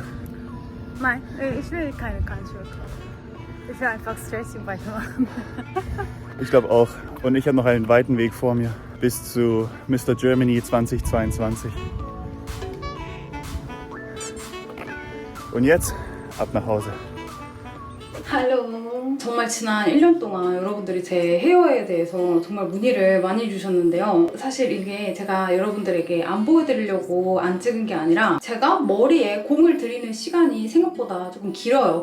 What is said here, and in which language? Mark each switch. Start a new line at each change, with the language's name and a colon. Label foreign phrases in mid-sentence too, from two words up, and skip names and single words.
German: Nein, ich will keine Handschuhe kaufen. Ich will einfach Stretching weitermachen. ich glaube auch. Und ich habe noch einen weiten Weg vor mir bis zu Mr. Germany 2022. Und jetzt ab nach Hause.
Korean: 할로. 정말 지난 1년 동안 여러분들이 제 헤어에 대해서 정말 문의를 많이 주셨는데요. 사실 이게 제가 여러분들에게 안 보여드리려고 안 찍은 게 아니라 제가 머리에 공을 들이는 시간이 생각보다 조금 길어요.